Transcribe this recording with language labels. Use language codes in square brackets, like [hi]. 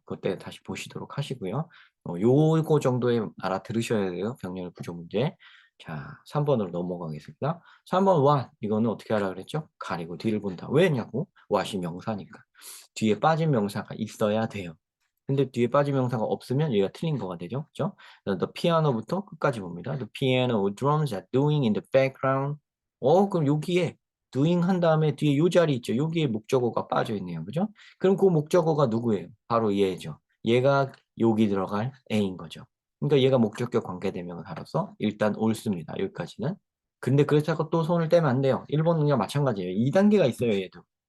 [ko] 그때 다시 보시도록 하시고요. 요거 정도에 알아들으셔야 돼요. 병렬 구조 문제. 자, 3번으로 넘어가겠습니다. 3번 what 이거는 어떻게 하라 그랬죠? 가리고 뒤를 본다. 왜냐고? what이 명사니까. 뒤에 빠진 명사가 있어야 돼요. 근데 뒤에 빠진 명사가 없으면 얘가 틀린 거가 되죠. 그죠? [en] The piano [ko] 부터 끝까지 봅니다. [en] The piano drums are doing in the background. [ko] 그럼 여기에 doing 한 다음에 뒤에 요 자리 있죠. 여기에 목적어가 빠져 있네요. 그죠? 그럼 그 목적어가 누구예요? 바로 얘죠. 얘가 여기 들어갈 A인 거죠. 그러니까 얘가 목적격 관계대명사로서 일단 옳습니다. 여기까지는. 근데 그렇다고 또 손을 떼면 안 돼요. 1번은 그냥 마찬가지예요. 2단계가 있어요, 얘도.